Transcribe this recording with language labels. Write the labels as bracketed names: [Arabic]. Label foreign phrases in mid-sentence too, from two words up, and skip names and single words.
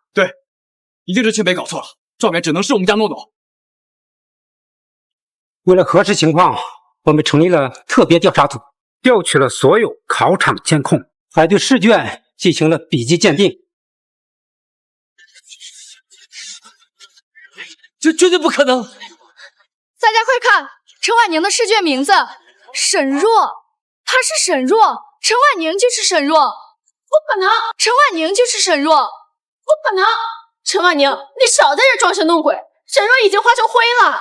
[Chinese] 對，一定是清北搞錯了，狀元只能是我們家諾諾。為了核實情況，我們成立了特別調查組，調取了所有考場監控，還對試卷進行了筆跡鑑定。這絕對不可能！大家快看，陳婉寧的試卷名字沈若，她是沈若，陳婉寧就是沈若，不可能！陳婉寧就是沈若，不可能！陳婉寧，你少在這裝神弄鬼，沈若已經化成灰了。